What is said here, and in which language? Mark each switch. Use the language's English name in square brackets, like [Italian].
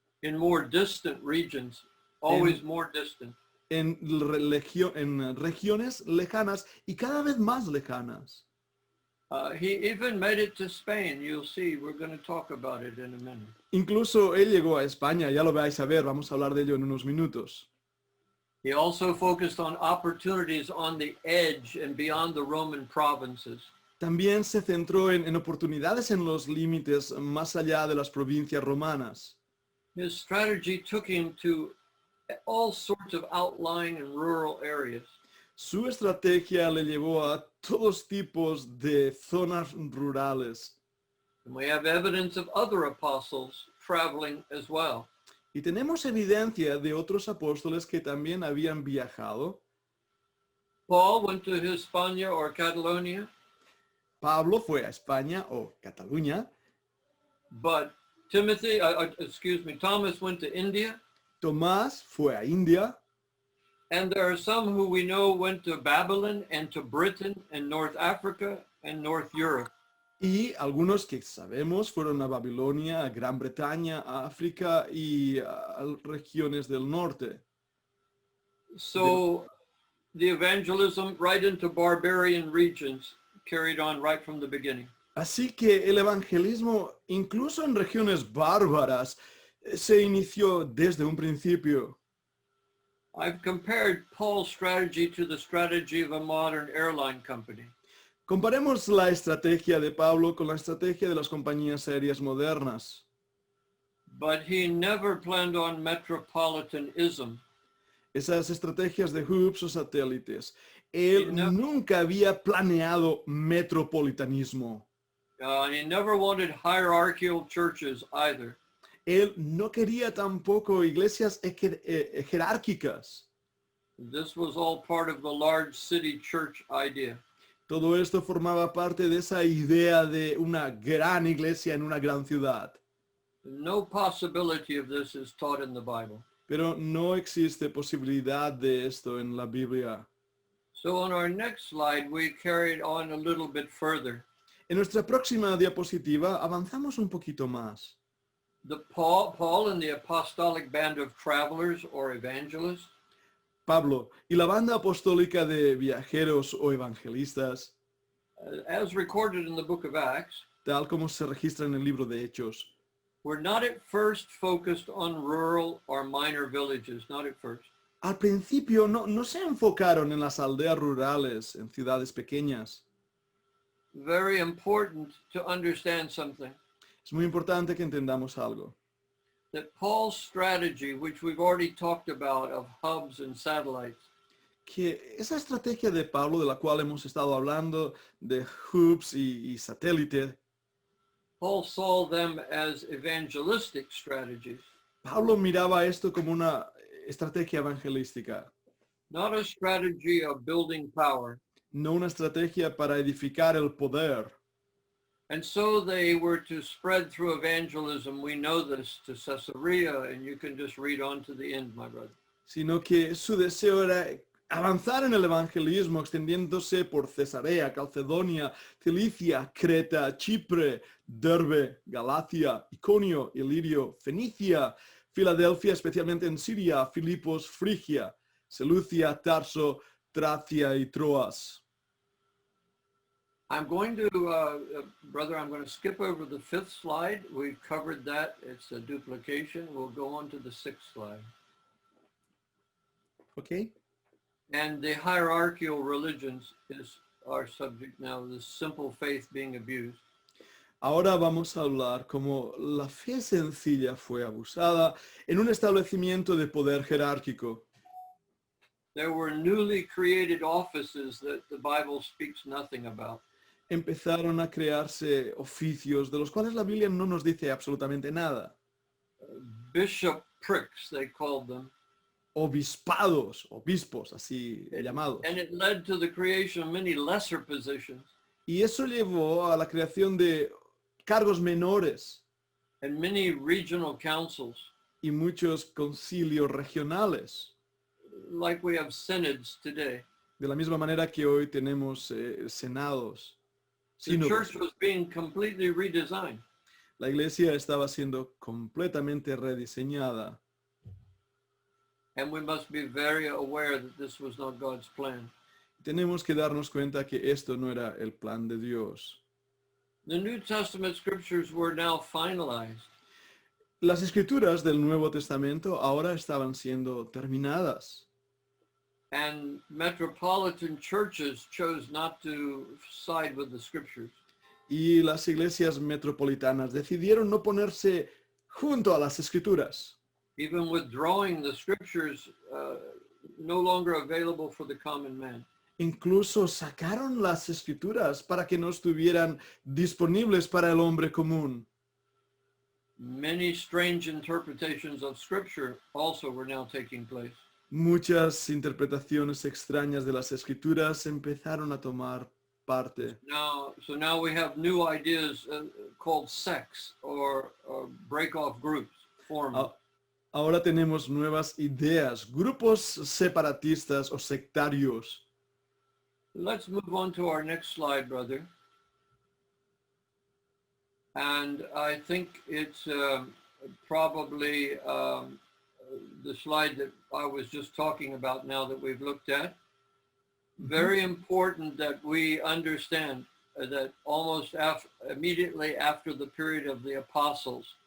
[English] in more distant regions, always more distant. [Spanish] en regiones lejanas y cada vez más lejanas. [English] He even made it to Spain. You'll see, we're going to talk about it in a minute. [Spanish] Incluso él llegó a España, ya lo vais a ver, vamos a hablar de ello en unos minutos. [English] He also focused on opportunities on the edge and beyond the Roman provinces. [Spanish] También se centró en oportunidades en los límites más allá de las provincias romanas. [English] His strategy took him to all sorts of outlying and rural areas. [Spanish] Su estrategia le llevó a todos tipos de zonas rurales. [English] And we have evidence of other apostles traveling as well. [Spanish] Y tenemos evidencia de otros apóstoles que también habían viajado. [English] Paul went to Hispania or Catalonia, [Spanish] Pablo fue a España o Cataluña. [English] but Thomas went to India. [Spanish] Tomás fue a India. [English] And there are some who we know went to Babylon and to Britain and North Africa and North Europe. [Spanish] Y algunos que sabemos fueron a Babilonia, a Gran Bretaña, a África y a regiones del norte. [English] So the evangelism right into barbarian regions carried on right from the beginning. [Spanish] Así que el evangelismo, incluso en regiones bárbaras, se inició desde un principio. [English] I've compared Paul's strategy to the strategy of a modern airline company. [Spanish] Comparemos la estrategia de Pablo con la estrategia de las compañías aéreas modernas. [English] But he never planned on metropolitanism. [Spanish] Esas estrategias de hubs o satélites. Él nunca había planeado metropolitanismo. [English] He never wanted hierarchical churches either. [Spanish] Él no quería tampoco iglesias jerárquicas. [English] This was all part of the large city church idea. [Spanish] Todo esto formaba parte de esa idea de una gran iglesia en una gran ciudad. [English] No possibility of this is taught in the Bible. [Spanish] Pero no existe posibilidad de esto en la Biblia. [English] So on our next slide, we carried on a little bit further. [Spanish] En nuestra próxima diapositiva avanzamos un poquito más. [English] Paul and the apostolic band of travelers or evangelists [Spanish] Pablo y la banda apostólica de viajeros o evangelistas, [English] as recorded in the book of Acts, [Spanish] tal como se registra en el libro de Hechos, [English] were not at first focused on rural or minor villages, not at first. [Spanish] al principio no se enfocaron en las aldeas rurales, en ciudades pequeñas. [English] Very important to understand something, [Spanish] Es muy importante que entendamos algo. [English] that Paul's strategy, which we've already talked about, of hubs and satellites, [Spanish] Que esa estrategia de Pablo, de la cual hemos estado hablando, de hubs y satélite, [English] Paul saw them as evangelistic strategies, [Spanish] Pablo miraba esto como una estrategia evangelística, [English] not a strategy of building power. [Spanish] no una estrategia para edificar el poder. [English] And so they were to spread through evangelism. We know this, to Caesarea, and you can just read on to the end, my brother. [Spanish] Sino que su deseo era avanzar en el evangelismo, extendiéndose por Cesarea, Calcedonia, Cilicia, Creta, Chipre, Derbe, Galacia, Iconio, Ilirio, Fenicia, Filadelfia, especialmente en Siria, Filipos, Frigia, Seleucia, Tarso, Tracia y Troas. [English] I'm going to, brother, I'm going to skip over the 5th slide. We've covered that. It's a duplication. We'll go on to the 6th slide. [Spanish] ¿Ok? [English] And the hierarchical religions is our subject now, the simple faith being abused. [Spanish] Ahora vamos a hablar cómo la fe sencilla fue abusada en un establecimiento de poder jerárquico. [English] There were newly created offices that the Bible speaks nothing about. [Spanish] Empezaron a crearse oficios de los cuales la Biblia no nos dice absolutamente nada. [English] Bishoprics, they called them. [Spanish] Obispados, obispos, así llamados. [English] And it led to the creation of many lesser positions [Spanish] Y eso llevó a la creación de cargos menores [English] and many regional councils, [Spanish] y muchos concilios regionales, [English] like we have synods today. [Spanish] de la misma manera que hoy tenemos senados. [English] The [Spanish] sínodos. [English] church was being completely redesigned. [Spanish] La iglesia estaba siendo completamente rediseñada. [English] And we must be very aware that this was not God's plan. [Spanish] Tenemos que darnos cuenta que esto no era el plan de Dios. [English] The New Testament scriptures were now finalized. [Spanish] Las escrituras del Nuevo Testamento ahora estaban siendo terminadas. [English] And metropolitan churches chose not to side with the scriptures. [Spanish] Y las iglesias metropolitanas decidieron no ponerse junto a las escrituras, [English] Even withdrawing the scriptures no longer available for the common man. [Spanish] incluso sacaron las escrituras para que no estuvieran disponibles para el hombre común. [English] Many strange interpretations of scripture also were now taking place. [Spanish] Muchas interpretaciones extrañas de las escrituras empezaron a tomar parte. [English] So now we have new ideas called sects or break-off groups formed. [Spanish] Ahora tenemos nuevas ideas, grupos separatistas o sectarios. [English] Let's move on to our next slide, brother. And I think it's probably the slide that I was just talking about now that we've looked at. Very important that we understand that almost immediately after the period of the apostles,